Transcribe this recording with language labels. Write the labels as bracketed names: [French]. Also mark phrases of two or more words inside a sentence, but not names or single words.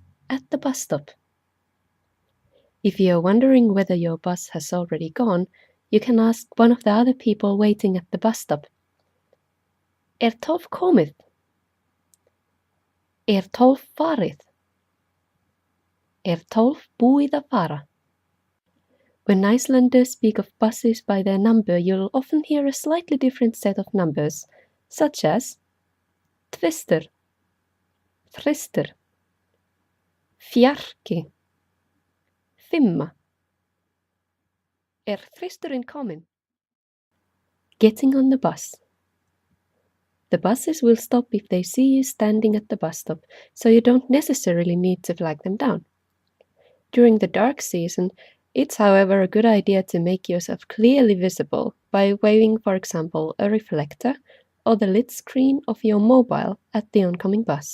[English] at the bus stop. If you are wondering whether your bus has already gone, you can ask one of the other people waiting at the bus stop. [Icelandic] Tólf komið? Tólf farið? Tólf búið að fara? [English] When Icelanders speak of buses by their number, you'll often hear a slightly different set of numbers, such as [Icelandic] tvistur, þristur, fjarki, fimma. Þristurinn kominn? [English] Getting on the bus. The buses will stop if they see you standing at the bus stop, so you don't necessarily need to flag them down. During the dark season, it's however a good idea to make yourself clearly visible by waving, for example, a reflector or the lit screen of your mobile at the oncoming bus.